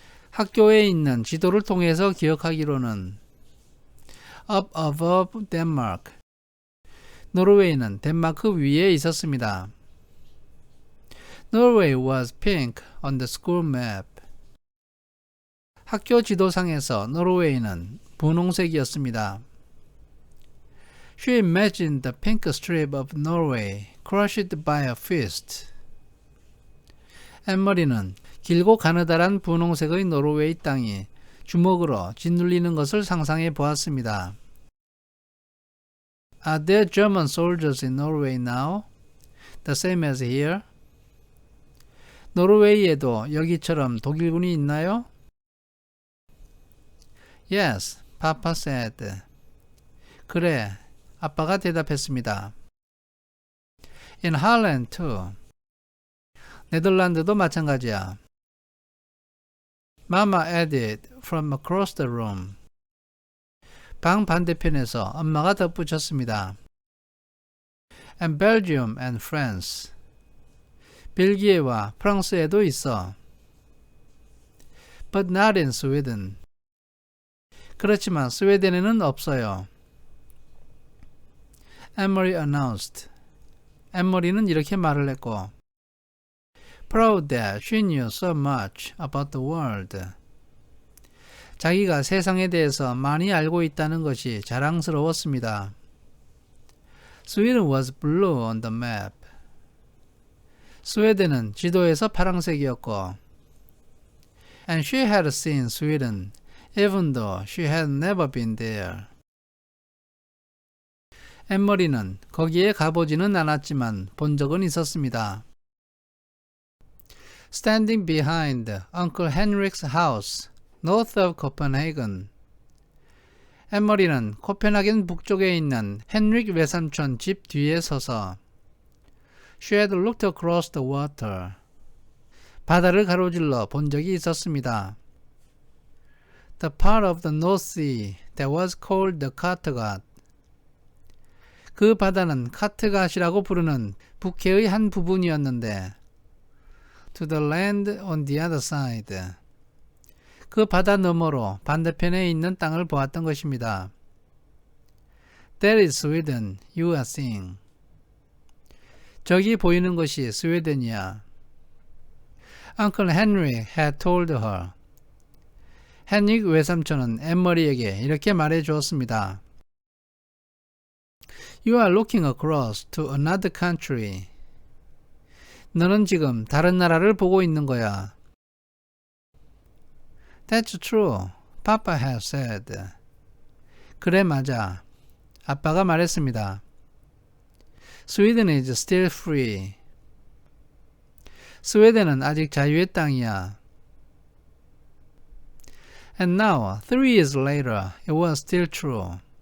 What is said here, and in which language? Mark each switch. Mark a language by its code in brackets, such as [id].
[ko] 학교에 있는 지도를 통해서 기억하기로는 [en] Up above Denmark. [ko] 노르웨이는 덴마크 위에 있었습니다. [en] Norway was pink on the school map. [ko] 학교 지도상에서 노르웨이는 분홍색이었습니다. [en] She imagined the pink strip of Norway crushed by a fist. [ko] 엠머리는 길고 가느다란 분홍색의 노르웨이 땅이 주먹으로 짓눌리는 것을 상상해 보았습니다. [en] Are there German soldiers in Norway now? The same as here? [ko] 노르웨이에도 여기처럼 독일군이 있나요? [en] Yes, Papa said. [ko] 그래, 아빠가 대답했습니다. [en] In Holland too. [ko] 네덜란드도 마찬가지야. [en] Mama added from across the room. [ko] 방 반대편에서 엄마가 덧붙였습니다. [en] And Belgium and France. [ko] 벨기에와 프랑스에도 있어. [en] But not in Sweden. [ko] 그렇지만 스웨덴에는 없어요. [en] Emery announced. [ko] 엠머리는 이렇게 말을 했고 [en] Proud that she knew so much about the world. [ko] 자기가 세상에 대해서 많이 알고 있다는 것이 자랑스러웠습니다. [en] Sweden was blue on the map. [ko] 스웨덴은 지도에서 파란색이었고 [en] And she had seen Sweden even though she had never been there. [ko] 엠머리는 거기에 가보지는 않았지만 본 적은 있었습니다. [en] Standing behind Uncle Henrik's house, north of Copenhagen. [ko] 엠머리는 코펜하겐 북쪽에 있는 헨릭 외삼촌 집 뒤에 서서 [en] She had looked across the water. [ko] 바다를 가로질러 본 적이 있었습니다. [en] the part of the North Sea that was called the Kattegat. [ko] 그 바다는 카트갓이라고 부르는 북해의 한 부분이었는데 [en] to the land on the other side. [ko] 그 바다 너머로 반대편에 있는 땅을 보았던 것입니다. [en] That is Sweden, you are seeing. [ko] 저기 보이는 것이 스웨덴이야. [en] Uncle Henry had told her. [ko] 헨릭 외삼촌은 엠머리에게 이렇게 말해 주었습니다. [en] You are looking across to another country. [ko] 너는 지금 다른 나라를 보고 있는 거야. [en] That's true. Papa has said. [ko] 그래 맞아. 아빠가 말했습니다. [en] Sweden is still free. [ko] 스웨덴은 아직 자유의 땅이야. [en] And now, 3 years later, it was still true.